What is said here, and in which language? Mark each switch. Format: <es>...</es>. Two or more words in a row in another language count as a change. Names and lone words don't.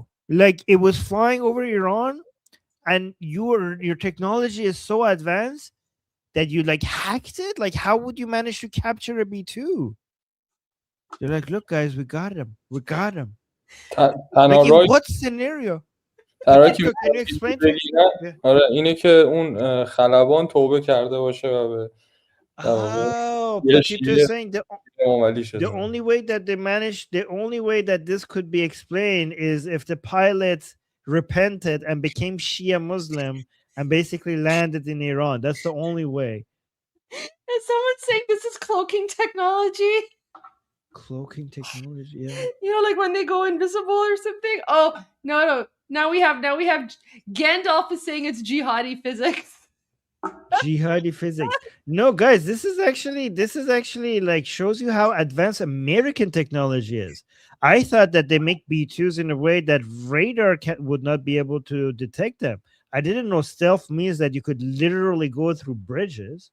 <en>Like it was flying over Iran, and your technology is so advanced that you like hacked it. Like, how would you manage to capture a B2? They're like, look, guys, we got him. We got him. Like, in what scenario? Can you explain?</en> <fa>آره اینه که اون خلبان توبه کرده باشه و به</fa> <en>Oh, Potito saying the only way that they managed, the only way that this could be explained is if the pilot repented and became Shia Muslim and basically landed in Iran. That's the only way. Is someone saying this is cloaking technology? Cloaking technology, yeah. You know, like when they go invisible or something. Oh no. Now we have Gandalf is saying it's jihadi physics. Jihadi physics. No, guys, this is actually like shows you how advanced American technology is. I thought that they make B2s in a way that radar would not be able to detect them. I didn't know stealth means that you could literally go through bridges.</en>